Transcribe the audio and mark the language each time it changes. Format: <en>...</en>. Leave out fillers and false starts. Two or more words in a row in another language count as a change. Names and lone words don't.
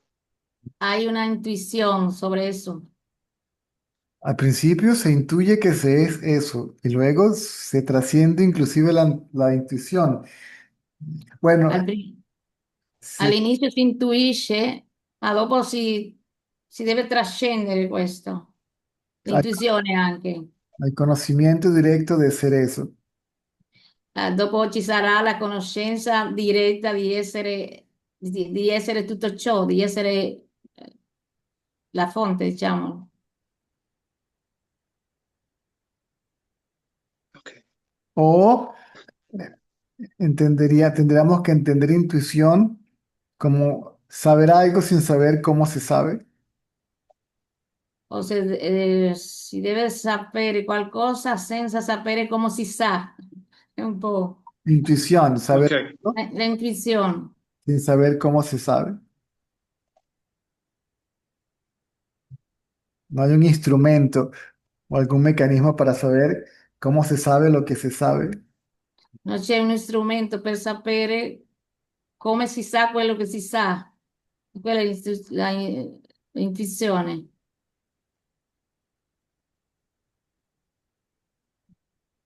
<es>Hay una intuición sobre eso. Al principio se intuye que se es eso y luego se trasciende inclusive la intuición. Bueno, Al, pri- se-</es> <it>all'inizio si intuisce, ma dopo si deve trascendere questo,</it> <es>hay,</es> <it>l'intuizione anche.</it> <es>hay conocimiento directo de ser eso.</es> <it>Dopo ci sarà la conoscenza diretta di essere tutto ciò, di essere la fonte, diciamo. Ok.</it> <es>O tendríamos que entender intuición como saber algo sin saber cómo se sabe.</es> <it>O se, si deve sapere qualcosa senza sapere come si sa. È un po'</it> <es>Intuición, saber Ok. algo</es> <it>l'intuizione.</it> <es>sin saber cómo se sabe. No hay un instrumento o algún mecanismo para saber cómo se sabe lo que se sabe.</es> <it>Non c'è uno strumento per sapere come si sa quello che si sa. Quella è l'intuizione.</it>